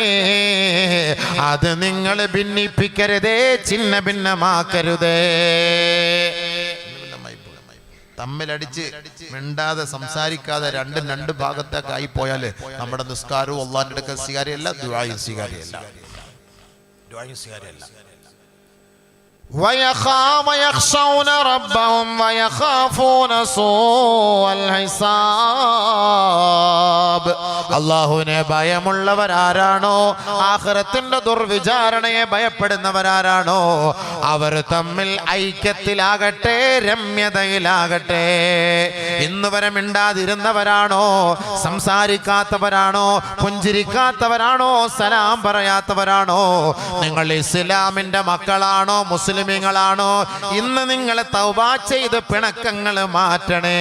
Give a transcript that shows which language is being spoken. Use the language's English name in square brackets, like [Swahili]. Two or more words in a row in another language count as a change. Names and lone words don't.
[Malayalam] അത് നിങ്ങൾ ഭിന്നിപ്പിക്കരുതേ, ചിന്ന ഭിന്നമാക്കരുതേ. തമ്മിലടിച്ച് മിണ്ടാതെ സംസാരിക്കാതെ രണ്ട് ഭാഗത്തേക്ക് ആയി പോയാല് നമ്മുടെ നിസ്കാരവും അള്ളാഹിന്റെ അടുക്കൽ സ്വീകാര്യമല്ല, ദുആയും സ്വീകാര്യമല്ല. [Arabic] ويخشون ربهم ويخافون سوء الحساب. [Malayalam] അല്ലാഹുവിനെ ഭയമുള്ളവരാരാണോ, ആഖിറത്തിന്റെ ദുർവിചാരണയെ ഭയപ്പെടുന്നവരാരാണോ, അവർ തമ്മിൽ ഐക്യത്തിലാകട്ടെ, രമ്യതയിലാകട്ടെ. ഇന്ന് വരെ മിണ്ടാതിരുന്നവരാണോ, സംസാരിക്കാത്തവരാണോ, പുഞ്ചിരിക്കാത്തവരാണോ, സലാം പറയാത്തവരാണോ, നിങ്ങൾ ഇസ്ലാമിന്റെ മക്കളാണോ, മുസ്ലിമീങ്ങളാണോ, ഇന്ന് നിങ്ങൾ തൗബ ചെയ്ത് പിണക്കങ്ങൾ മാറ്റണേ.